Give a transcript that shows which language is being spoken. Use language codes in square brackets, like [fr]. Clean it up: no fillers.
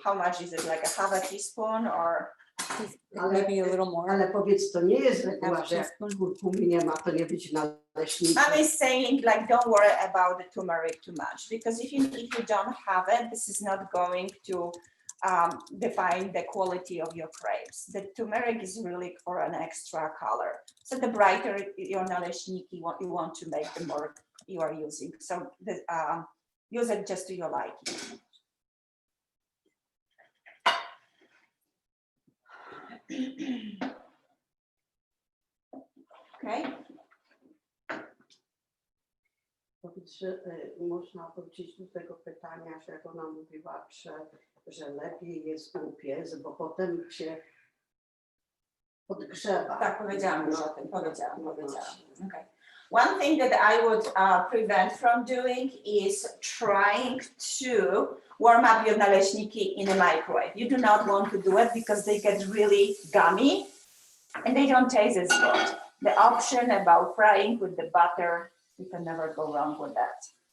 [en] how much is it, like a half a teaspoon or? Maybe a little more. [pl] Ale powiedz, to nie jest reguła, że jak [en] teaspoon. [pl] kurkumy nie ma, to nie być naleśnikiem. [en] Mom is saying like don't worry about the turmeric too much, because if you don't have it, this is not going to define the quality of your crepes. The turmeric is really for an extra color. So the brighter your naleśniki you want to make, the more you are using. So use it just to your liking. Okay. [pl] Powiedz, że można wrócić do tego pytania, że jak ona mówiła, że lepiej jest upiec, bo potem się podgrzewa. Tak, powiedziałam już o tym, powiedziałam. [en] Okay. One thing that I would prevent from doing is trying to warm up your naleśniki in a microwave. You do not want to do it because they get really gummy and they don't taste as good. The option about frying with the butter, you can never go wrong with that.